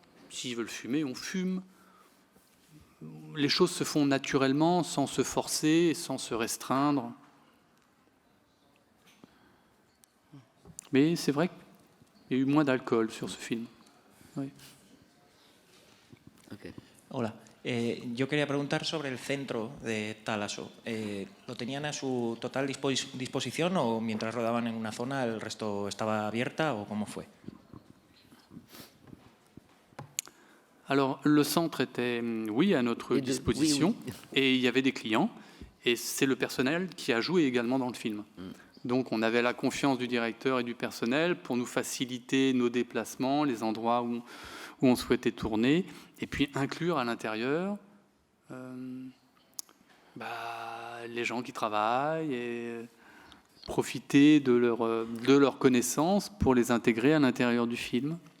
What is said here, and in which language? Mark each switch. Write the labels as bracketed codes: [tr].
[fr] S'ils veulent fumer, on fume. Les choses se font naturellement, sans se forcer, sans se restreindre. Mais c'est vrai qu'il y a eu moins d'alcool sur ce film. Oui. Okay. [es] Hola. Yo quería preguntar sobre el centro de Thalasso. ¿Lo tenían a su total disposición o mientras rodaban en una zona el resto estaba abierta o cómo fue? [fr] Alors, le centre était, oui, à notre disposition, oui. Et il y avait des clients, et c'est le personnel qui a joué également dans le film. Donc, on avait la confiance du directeur et du personnel pour nous faciliter nos déplacements, les endroits où on souhaitait tourner, et puis inclure à l'intérieur les gens qui travaillent et profiter de leur connaissance pour les intégrer à l'intérieur du film.